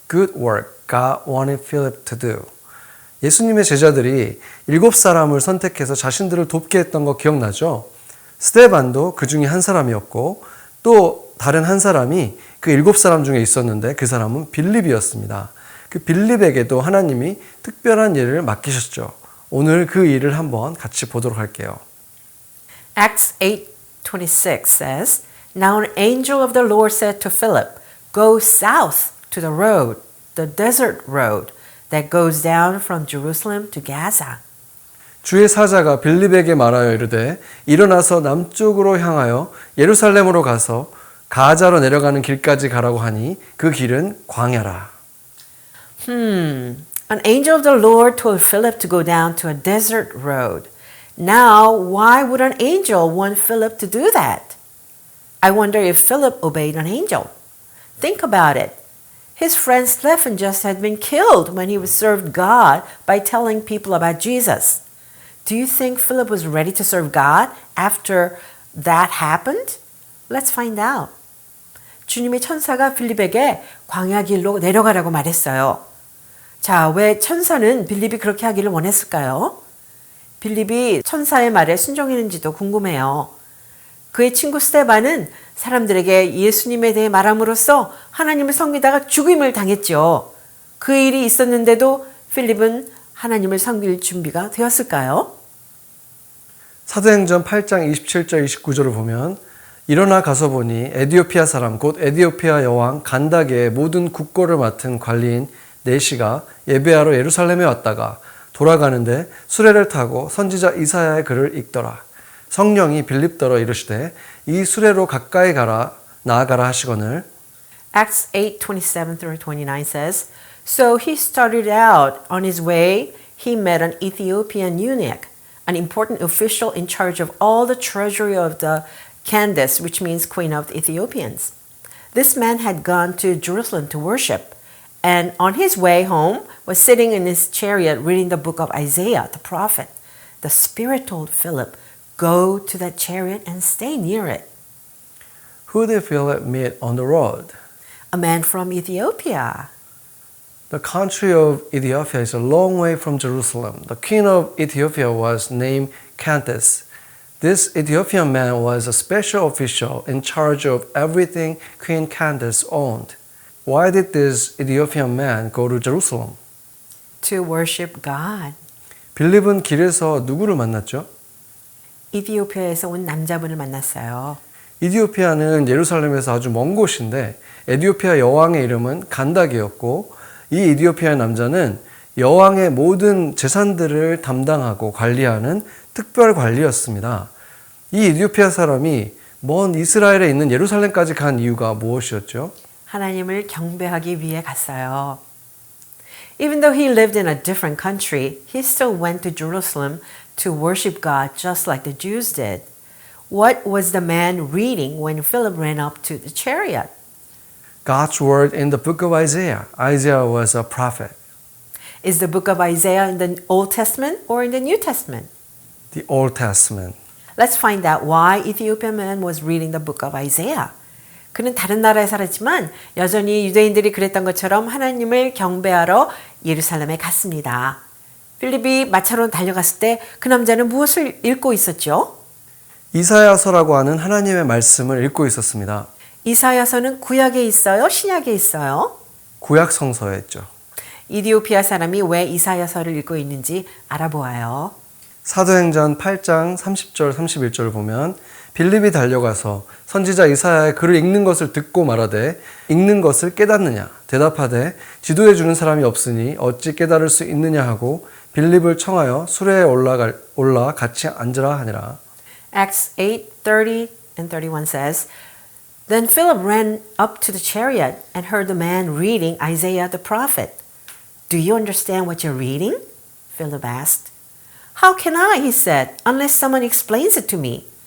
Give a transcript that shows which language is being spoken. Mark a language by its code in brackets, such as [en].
[en] good work God wanted Philip to do. [ko] 예수님의 제자들이 7사람을 선택해서 자신들을 돕게 했던 거 기억나죠? 스데반도 그 중에 한 사람이었고 또 다른 한 사람이 그 7사람 중에 있었는데 그 사람은 빌립이었습니다. 그 빌립에게도 하나님이 특별한 일을 맡기셨죠. 오늘 그 일을 한번 같이 보도록 할게요. [en] Acts 8:26 says, Now an angel of the Lord said to Philip, Go south to the road, the desert road that goes down from Jerusalem to Gaza. [ko] 주의 사자가 빌립에게 말하여 이르되 일어나서 남쪽으로 향하여 예루살렘으로 가서 가자로 내려가는 길까지 가라고 하니 그 길은 광야라. [en] An angel of the Lord told Philip to go down to a desert road. Now, why would an angel want Philip to do that? I wonder if Philip obeyed an angel. Think about it. His friend Stephen just had been killed when he served God by telling people about Jesus. Do you think Philip was ready to serve God after that happened? Let's find out. [ko] 주님의 천사가 빌립에게 광야 길로 내려가라고 말했어요. 자, 왜 천사는 빌립이 그렇게 하기를 원했을까요? 빌립이 천사의 말에 순종했는지도 궁금해요. 그의 친구 스데반은 사람들에게 예수님에 대해 말함으로써 하나님을 섬기다가 죽임을 당했죠. 그 일이 있었는데도 필립은 하나님을 섬길 준비가 되었을까요? 사도행전 8장 27절 29절을 보면 일어나 가서 보니 에디오피아 사람 곧 에디오피아 여왕 간다게의 모든 국고를 맡은 관리인 네시가 예배하러 예루살렘에 왔다가 돌아가는데 수레를 타고 선지자 이사야의 글을 읽더라. 성령이 빌립더러 이르시되 이 수레로 가까이 가라 나아가라 하시거늘. [en] Acts 8:27-29 says, So he started out on his way. He met an Ethiopian eunuch, an important official in charge of all the treasury of the Candace, which means Queen of the Ethiopians. This man had gone to Jerusalem to worship, and on his way home was sitting in his chariot reading the book of Isaiah, the prophet. The Spirit told Philip, Go to that chariot and stay near it. Who did Philip meet on the road? A man from Ethiopia. The country of Ethiopia is a long way from Jerusalem. The queen of Ethiopia was named Candace. This Ethiopian man was a special official in charge of everything Queen Candace owned. Why did this Ethiopian man go to Jerusalem? To worship God. [ko] 빌립은 길에서 누구를 만났죠? 이디오피아에서 온 남자분을 만났어요. 이디오피아는 예루살렘에서 아주 먼 곳인데 에디오피아 여왕의 이름은 간다게였고 이 이디오피아 남자는 여왕의 모든 재산들을 담당하고 관리하는 특별 관리였습니다. 이 이디오피아 사람이 먼 이스라엘에 있는 예루살렘까지 간 이유가 무엇이었죠? 하나님을 경배하기 위해 갔어요. [en] Even though he lived in a different country, he still went to Jerusalem to worship God just like the Jews did. What was the man reading when Philip ran up to the chariot? God's word in the book of Isaiah. Isaiah was a prophet. Is the book of Isaiah in the Old Testament or in the New Testament? The Old Testament. Let's find out why Ethiopian man was reading the book of Isaiah. [ko] 그는 다른 나라에 살았지만 여전히 유대인들이 그랬던 것처럼 하나님을 경배하러 예루살렘에 갔습니다. 필립이 마차로 달려갔을 때 그 남자는 무엇을 읽고 있었죠? 이사야서라고 하는 하나님의 말씀을 읽고 있었습니다. 이사야서는 구약에 있어요? 신약에 있어요? 구약 성서에 있죠. 이디오피아 사람이 왜 이사야서를 읽고 있는지 알아보아요. 사도행전 8장 30절 31절을 보면 빌립이 달려가서 선지자 이사야의 글을 읽는 것을 듣고 말하되 읽는 것을 깨닫느냐 대답하되 지도해 주는 사람이 없으니 어찌 깨달을 수 있느냐 하고 빌립을 청하여 수레에 올라 같이 앉으라 하니라. [en] Acts 8:30 and 31 says, Then Philip ran up to the chariot and heard the man reading Isaiah the prophet. Do you understand what you're reading? Philip asked. How can I, he said, unless someone explains it to me?